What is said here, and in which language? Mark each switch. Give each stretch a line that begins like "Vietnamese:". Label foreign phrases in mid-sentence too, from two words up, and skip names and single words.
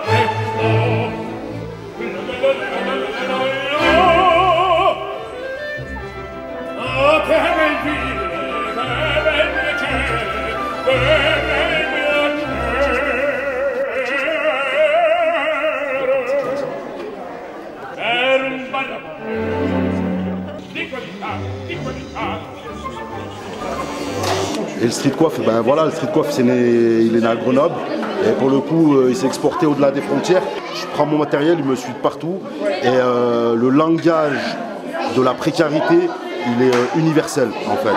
Italian: che bel vino, che bel piacere, che bel piacere per un ballo
French: Et le street coiffe, ben voilà, le street coiffe il est né à Grenoble et pour le coup il s'est exporté au-delà des frontières. Je prends mon matériel, il me suit de partout et le langage de la précarité il est universel en fait.